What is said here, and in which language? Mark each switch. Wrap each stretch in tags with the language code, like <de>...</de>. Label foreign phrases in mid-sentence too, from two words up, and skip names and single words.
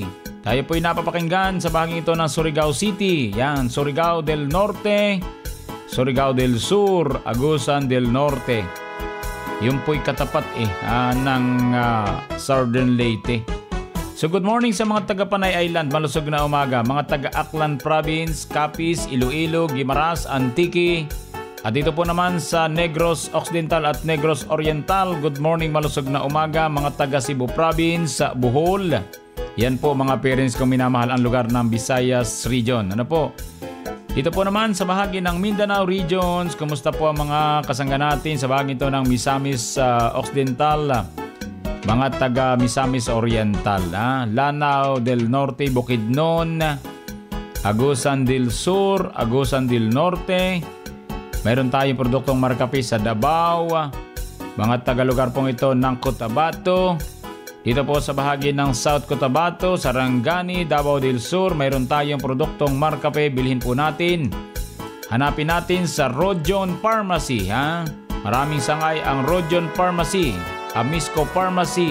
<tl>Tayo po'y napapakinggan sa bahaging ito ng Surigao City. Yan, Surigao del Norte, Surigao del Sur, Agusan del Norte. Yun po'y katapat ng Southern Leyte. So</tl> <en>good morning</en> <tl>sa mga taga Panay Island, malusog na umaga. Mga taga Aklan Province, Capiz, Iloilo, Guimaras, Antique. At dito po naman sa Negros Occidental at Negros Oriental,</tl> <en>good morning,</en> <tl>malusog na umaga. Mga taga Cebu Province, Bohol. Yan po mga parents kong minamahal ang lugar ng Visayas Region. Ano po? Dito po naman sa bahagi ng Mindanao Regions, kumusta po ang mga kasangga natin sa bahagi ito ng Misamis Occidental, mga taga Misamis Oriental, Lanao del Norte, Bukidnon, Agusan del Sur, Agusan del Norte. Mayroon tayong produktong Marcafe sa Davao, mga taga-lugar pong ito ng Cotabato. Dito po sa bahagi ng South Cotabato, Sarangani, Davao del Sur, mayroon tayong produktong Marcafe, bilhin po natin. Hanapin natin sa Rojon Pharmacy, Maraming sangay ang Rojon Pharmacy, Amisco Pharmacy.</tl>